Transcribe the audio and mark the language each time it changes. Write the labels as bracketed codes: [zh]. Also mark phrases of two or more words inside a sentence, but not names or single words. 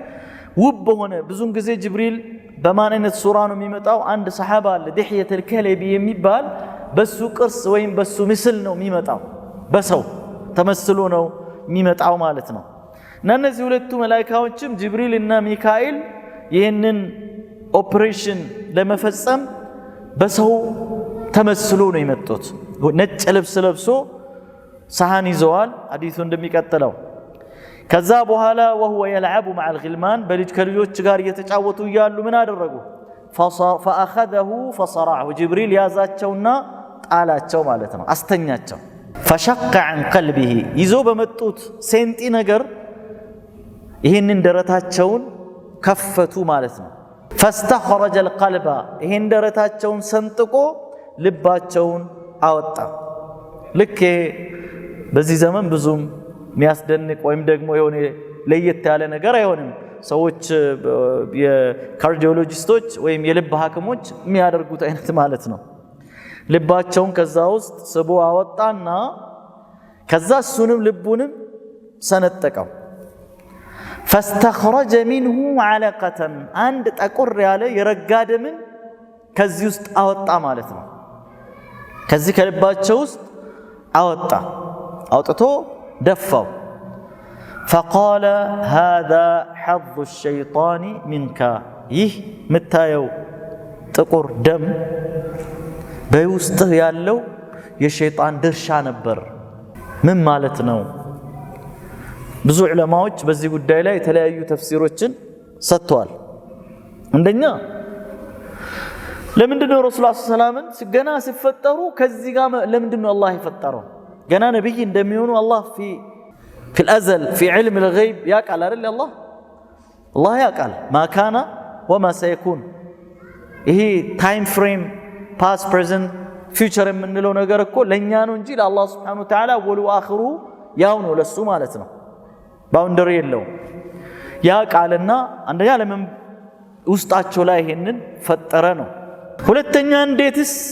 [am] ውብ በሆነ ብዙን ጊዜ ጅብሪል በማን አይነት ሱራ ነው የሚመጣው አንድ ሰሃባ አለ ዲህየት الكلبي የሚባል በሱ ቅርስ ወይም በሱ ምስል ነው የሚመጣው በሰው ተመስሎ ነው የሚመጣው ማለት ነው እና እነዚህ ሁለቱ መላእክቶችም ጅብሪል እና ሚካኤል ይህንን ኦፕሬሽን ለመፈጸም በሰው ተመስሎ ነው የመጡት ነጭ ልብስ ለብሶ ሰሃን ይዘዋል ሐዲሱ እንደሚቀጥለው ከዛ በኋላ [ar] وهو يلعب مع الغلمان [am] ከልጆች ጋር እየተጫወቱ እያሉ ምን አደረጉ [ar] فاخذه فصرعه [am] ጅብሪል ያዛቸውና ጣላቸው ማለት ነው አስተኛቸው [ar] فشق عن قلبه [am] ይዞ በመጡት ሴንቲ ነገር ይሄንን ደረታቸውን ከፈቱ ማለት ነው [ar] فاستخرج القلب [am] ይሄን ደረታቸውን ሰንጥቆ ልባቸውን አወጣ ልክ በዚህ ዘመን ብዙም የሚያስደንቅ ወይም ደግሞ የሆነ ለየት ያለ ነገር አይሆንም ሰዎች የካርዲዮሎጂስቶች ወይም የልብ ሐኪሞች የሚያደርጉት አይነት ማለት ነው ልባቸውን ከዛ ውስጥ ስቦ አወጣና ከዛ እሱንም ልቡንም ሰነጠቀው [ar] فاستخرج منه علقة عند [am] ጠቆር ያለ የረጋ ደምን ከዚህ ውስጥ አወጣ ማለት ነው ከዚህ ከልባቸው ውስጥ አውጥቶ ደፋው [ar] فقال هذا حظ الشيطان منك [am] ይህ ምታየው ጥቁር ደም በውስጥ ያለው የሸይጣን ድርሻ ነበር ምን ማለት ነው ብዙ ዑለማዎች በዚህ ጉዳይ ላይ የተለያዩ ተፍሲሮችን ሰጥተዋል እንደኛ ለምንድነው ረሱል ሰላምን ገና ሲፈጠሩ ከዚህ ጋር ለምንድነው አላህ የፈጠረው ገና ነብይ እንደሚሆኑ አላህ في [ar] الازل في علم الغيب يقال [am] አይደል [ar] الله يقال ما كان وما سيكون [am] ይሄ [en] time frame past present future [am] የምንለው ነገር እኮ ለኛ ነው እንጂ ለአላህ [ar] سبحانه وتعالى [am] ወሉ አኺሩ ያው ነው ለሱ ማለት ነው ባውንደሪ የለው ያቃልና አንደኛ ለምን ውስጣቸው ላይ ይሄንን ፈጠረ ነው ሁለተኛ እንዴትስ